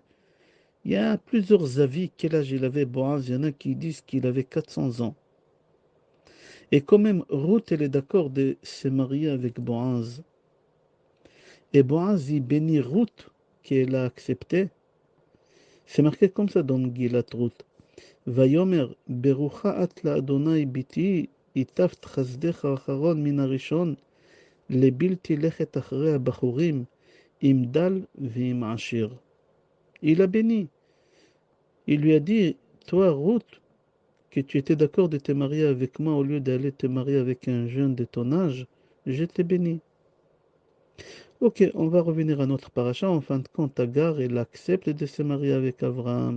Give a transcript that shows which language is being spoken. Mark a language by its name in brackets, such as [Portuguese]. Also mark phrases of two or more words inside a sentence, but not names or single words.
[French] Il y a plusieurs avis quel âge il avait Boaz. Il y en a qui disent qu'il avait 400 ans. Et quand même, Ruth, elle est d'accord de se marier avec Boaz. Et Boaz, il bénit Ruth, qu'elle a accepté. C'est marqué comme ça dans Megillat Ruth. [Hebrew] ויאמר ברוכה את לאדוני ביתי יטפת חסדך האחרון מן הראשון לבלתי לכת אחרי הבחורים עם דל ועם עשיר. [French] Il a béni. Il lui a dit, toi Ruth, que tu étais d'accord de te marier avec moi au lieu d'aller te marier avec un jeune de ton âge, je t'ai béni. Ok, on va revenir à notre paracha. En fin de compte, Agar, elle accepte de se marier avec Abraham.